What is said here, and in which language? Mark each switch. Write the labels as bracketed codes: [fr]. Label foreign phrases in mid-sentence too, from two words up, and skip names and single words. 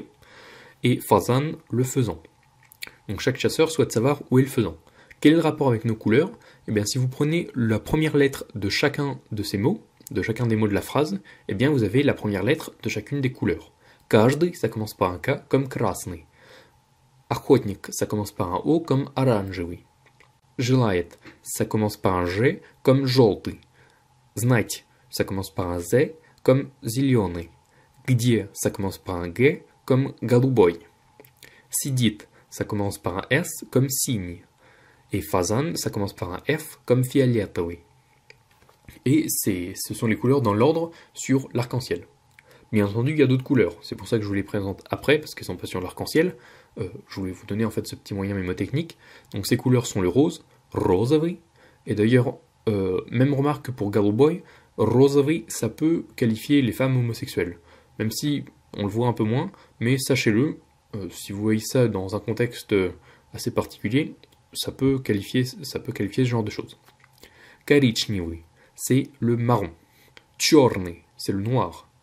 [fr] Et фазан, le faisan. Donc chaque chasseur souhaite savoir où est le faisan. Quel est le rapport avec nos couleurs? Eh bien si vous prenez la première lettre de chacun de ces mots, de chacun des mots de la phrase, eh bien vous avez la première lettre de chacune des couleurs. Каждый, ça commence par un K, comme красный. Охотник, ça commence par un O, comme оранжевый. Желает, ça commence par un G, comme желтый. Знать, ça commence par un Z, comme зеленый. Где, ça commence par un G, comme голубой. Сидит, ça commence par un S, comme синий. Et фазан, ça commence par un F, comme фиолетовый. Et ce sont les couleurs dans l'ordre sur l'arc-en-ciel. Bien entendu, il y a d'autres couleurs, c'est pour ça que je vous les présente après, parce qu'elles sont pas sur l'arc-en-ciel. Je voulais vous donner en fait ce petit moyen mémotechnique. Donc ces couleurs sont le rose, розовый, et d'ailleurs, même remarque que pour голубой, розовый, ça peut qualifier les femmes homosexuelles. Même si on le voit un peu moins, mais sachez-le, si vous voyez ça dans un contexte assez particulier, ça peut qualifier ce genre de choses. Коричневый, c'est le marron. Черный, c'est le noir.